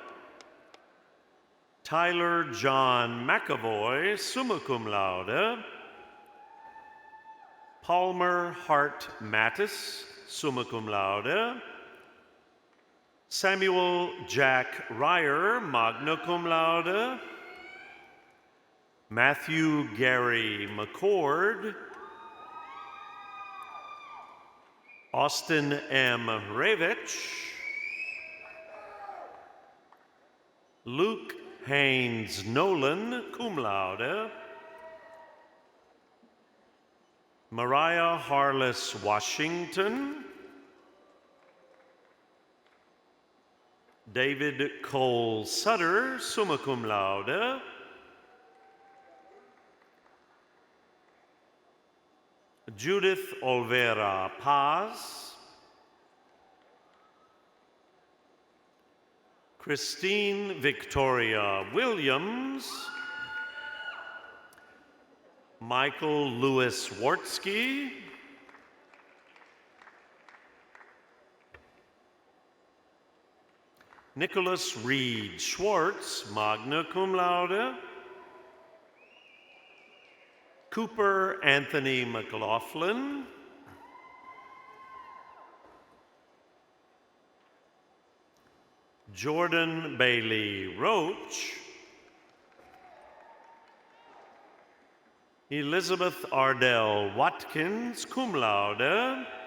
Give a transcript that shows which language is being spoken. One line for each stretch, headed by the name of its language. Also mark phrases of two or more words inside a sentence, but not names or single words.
English: Tyler John McAvoy,
Latin: summa cum laude,
English: Palmer Hart Mattis,
Latin: summa cum laude,
English: Samuel Jack Ryer,
Latin: magna cum laude,
English: Matthew Gary McCord, Austin M. Ravitch, Luke Haynes Nolan,
Latin: cum laude,
English: Mariah Harless Washington, David Cole Sutter,
Latin: summa cum laude,
English: Judith Olvera Paz, Christine Victoria Williams, Michael Lewis Wartsky, Nicholas Reed Schwartz,
Latin: magna cum laude,
English: Cooper Anthony McLaughlin, Jordan Bailey Roach, Elizabeth Ardell Watkins,
Latin: cum laude,